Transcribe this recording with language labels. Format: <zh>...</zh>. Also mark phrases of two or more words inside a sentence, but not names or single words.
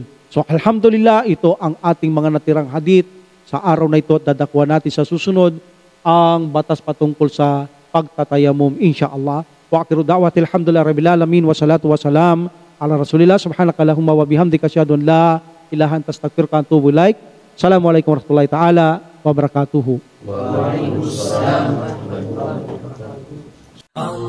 <tl>So alhamdulillah, ito ang ating mga natirang hadith. Sa araw na ito, dadakwa natin sa susunod ang batas patungkol sa pagtatayamum,</tl> <ar>إن شاء الله. وآخر دعوتي الحمد لله رب العالمين والصلاة والسلام على رسول الله سبحانك اللهم وبحمدك أشهد أن لا إله إلا أنت أستغفرك وأتوب إليك. السلام عليكم ورحمة الله تعالى وبركاته وعليكم السلام ورحمة الله وبركاته.</ar>